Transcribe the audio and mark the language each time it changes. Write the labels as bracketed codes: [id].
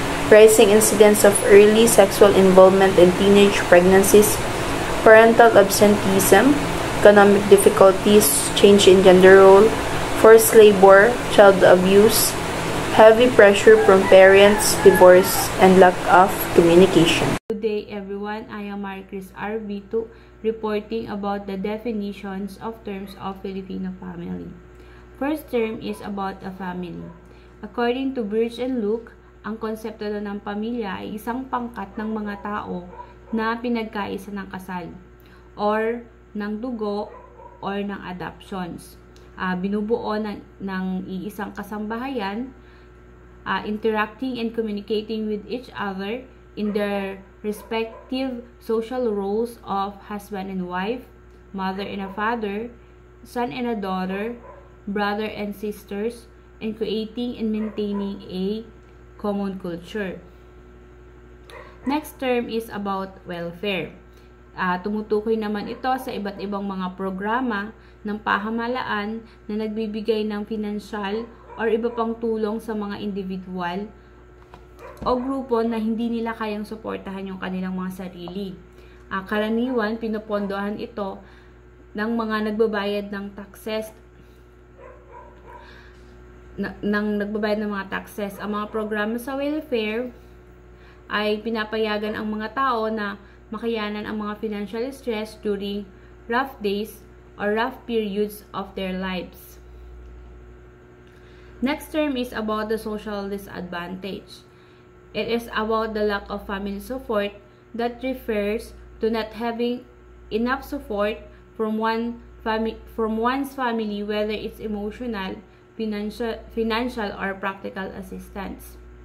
[en] rising incidence of early sexual involvement in teenage pregnancies, parental absenteeism, economic difficulties, change in gender role, forced labor, child abuse, heavy pressure from parents, divorce, and lack of communication. Good day everyone, I am Maricris RB2 reporting about the definitions of terms of Filipino family. First term is about a family. According to Birch and Luke, [tl] ang konsepto ng pamilya ay isang pangkat ng mga tao na pinagkaisa ng kasal or ng dugo or ng adoptions. Binubuo ng iisang kasambahayan, [en] interacting and communicating with each other in their respective social roles of husband and wife, mother and a father, son and a daughter, brother and sisters, and creating and maintaining a common culture. Next term is about welfare. [tl] Tumutukoy naman ito sa iba't ibang mga programa ng pamahalaan na nagbibigay ng financial or iba pang tulong sa mga individual o grupo na hindi nila kayang suportahan yung kanilang mga sarili. Karaniwan, pinopondohan ito ng mga nagbabayad ng taxes ng mga taxes. Ang mga programa sa welfare ay pinapayagan ang mga tao na makayanan ang mga financial stress [en] during rough days or rough periods of their lives. Next term is about the social disadvantage. It is about the lack of family support that refers to not having enough support from one's family, whether it's emotional, financial or practical assistance.